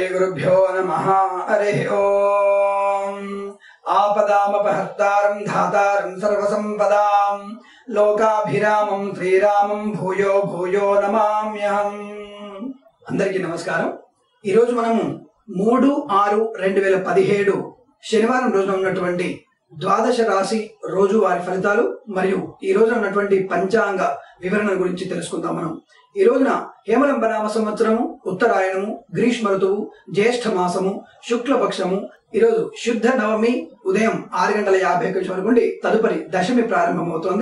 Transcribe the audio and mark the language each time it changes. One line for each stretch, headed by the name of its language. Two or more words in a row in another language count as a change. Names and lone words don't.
Sanskrit: श्रीगुरुभ्यो नमः। हरिः ओम्। आपदामपहर्तारं धातारं सर्वसंपदां लोकाभिरामं श्रीरामं भूयो भूयो नमाम्यहम्।
Telugu: అందరికీ నమస్కారం। ఈ రోజు మనము 3/6/2017 శనివారం రోజున ఉన్నటువంటి ద్వాదశ రాశి రోజువారీ ఫలితాలు మరియు ఈ రోజున ఉన్నటువంటి పంచాంగ వివరణ గురించి తెలుసుకుందాం। మనం ఈ రోజున హేమలంబనామ సంవత్సరము, ఉత్తరాయణము, గ్రీష్మ ఋతువు, జ్యేష్ఠ మాసము, శుక్లపక్షము, ఈరోజు శుద్ధ నవమి ఉదయం 6:50 వరకు ఉండి తదుపరి దశమి ప్రారంభమవుతోంది।